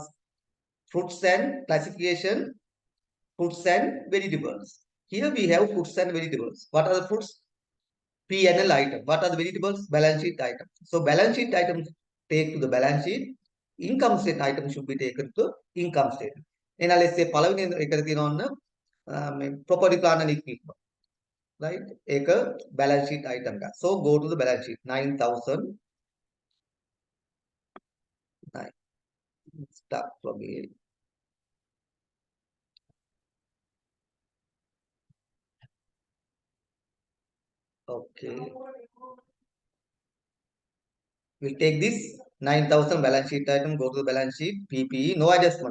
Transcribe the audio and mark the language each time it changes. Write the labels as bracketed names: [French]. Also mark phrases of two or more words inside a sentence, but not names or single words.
[English] Fruits and classification, fruits and vegetables. Here we have fruits and vegetables. What are the fruits? P&L item. What are the vegetables? Balance sheet item. So balance sheet items take to the balance sheet. Income statement item should be taken to income statement. And let's say [Sinhala] පළවෙනි එකට තියෙනවා [English] property plant and equipment. Right? [Sinhala] ඒක [English] balance sheet item [Sinhala] එක. [English] So go to the balance sheet. 9,000. Start from here. Okay. We'll take this 9,000 balance sheet item, go to the balance sheet, PPE, no adjustment.